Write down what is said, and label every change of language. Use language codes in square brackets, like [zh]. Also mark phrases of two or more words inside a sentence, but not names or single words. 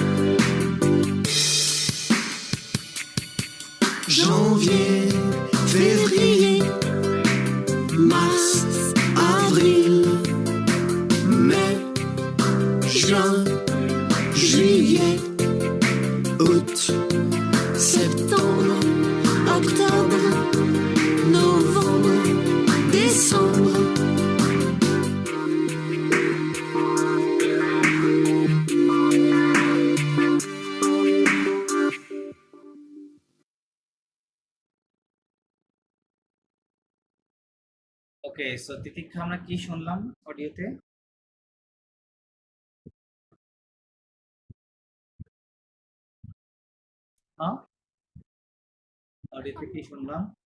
[fr] Janvier, février, mars, avril, mai, juin, juillet, août, septembre, octobre, novembre, décembre. [en] okay so [bn] তিতিক্ষা আমরা কি শুনলাম অডিওতে হ্যাঁ অডিওতে কি শুনলাম